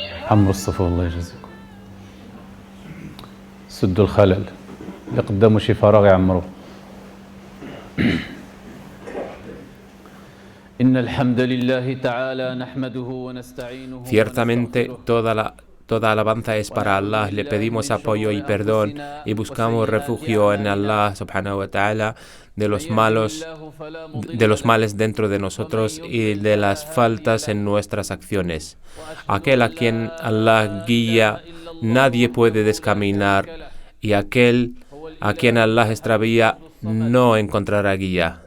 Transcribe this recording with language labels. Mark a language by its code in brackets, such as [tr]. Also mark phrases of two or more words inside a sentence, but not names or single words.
[ar] حمروا الصفوف الله يجزيكم. سدوا الخلل اللي قدامه شي فراغ يعمروه. إن الحمد لله تعالى نحمده ونستعينه. [es] Ciertamente toda alabanza es para Allah. Le pedimos apoyo y perdón y buscamos refugio en Allah [ar] سبحانه وتعالى [es] de los males dentro de nosotros y de las faltas en nuestras acciones. Aquel a quien Allah guía, nadie puede descaminar, y aquel a quien Allah extravía no encontrará guía.